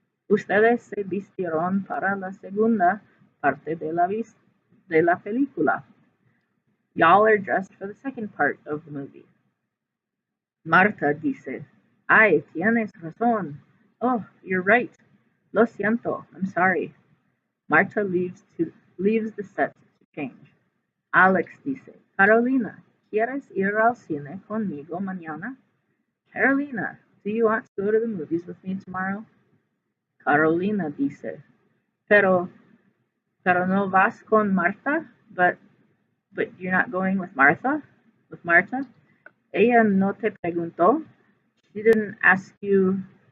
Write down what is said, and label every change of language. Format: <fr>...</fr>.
<es>Ustedes se vistieron para la segunda parte de la película.</es> <en>Y'all are dressed for the second part of the movie.</en> <es>Marta dice, Ay, tienes razón.</es> <en>Oh, you're right.</en> <es>Lo siento.</es> <en>I'm sorry. Marta leaves the set to change.</en> <es>Alex dice, Carolina, ¿quieres ir al cine conmigo mañana?</es> <en>Carolina, do you want to go to the movies with me tomorrow?</en> <es>Carolina dice, pero, pero no vas con Marta?</es> <en>But you're not going with Martha? With Marta?</en> <es>Ella no te preguntó?</es> <en>She didn't ask you.</en>